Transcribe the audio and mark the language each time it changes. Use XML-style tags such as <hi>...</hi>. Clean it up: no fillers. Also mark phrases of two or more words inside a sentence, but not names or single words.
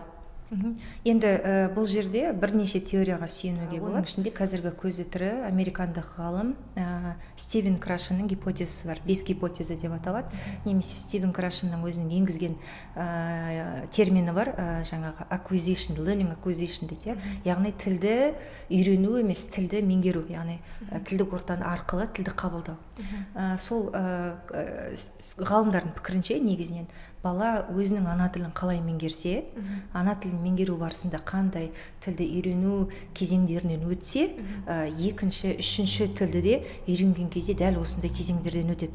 <kk>Енді бұл жерде бірнеше теорияға сүйенуге болады. Оның ішінде қазіргі көзі тірі американдық ғалым Стивен Крашенның гипотезасы бар, 5 гипотеза деп аталады. Немесе Стивен Крашенның өзінің енгізген термині бар, жаңағы acquisition,</kk> <en>learning acquisition</en> <kk>дейді. Яғни тілді үйрену емес, тілді меңгеру, яғни тілдік ортаны арқылы тілді қабылдау. Сол ғалымдардың пікірінше негізінен бала өзінің ана тілін қалай меңгерсе, ана тілін меңгеру барысында қандай тілді үйрену кезеңдерінен өтсе, екінші, үшінші тілді де үйренген кезде дәл осындай кезеңдерден өтеді.</kk>